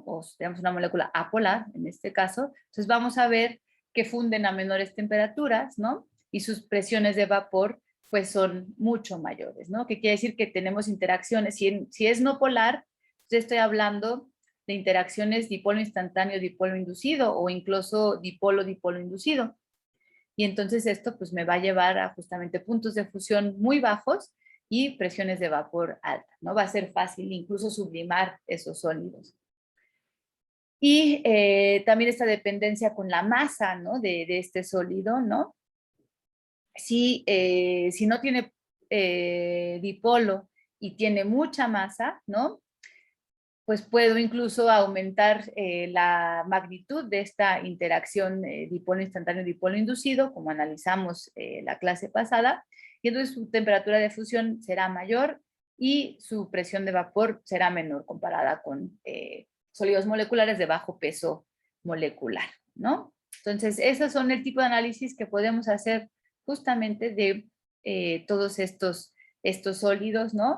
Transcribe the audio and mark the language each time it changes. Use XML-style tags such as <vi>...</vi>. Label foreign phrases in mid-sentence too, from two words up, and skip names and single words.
<es>O tenemos una molécula apolar, en este caso, entonces vamos a ver que funden a menores temperaturas, ¿no? Y sus presiones de vapor, pues son mucho mayores, ¿no? Que quiere decir que tenemos interacciones, si es no polar, entonces estoy hablando de interacciones dipolo instantáneo, dipolo inducido, o incluso dipolo-dipolo inducido. Y entonces esto pues me va a llevar a justamente puntos de fusión muy bajos y presiones de vapor altas, ¿no? Va a ser fácil incluso sublimar esos sólidos. Y también esta dependencia con la masa, ¿no? de este sólido, ¿no? Si no tiene dipolo y tiene mucha masa, ¿no? Pues puedo incluso aumentar la magnitud de esta interacción dipolo instantáneo, dipolo inducido, como analizamos la clase pasada, y entonces su temperatura de fusión será mayor y su presión de vapor será menor comparada con sólidos moleculares de bajo peso molecular, ¿no? Entonces, esos son el tipo de análisis que podemos hacer justamente de todos estos sólidos, ¿no?</es>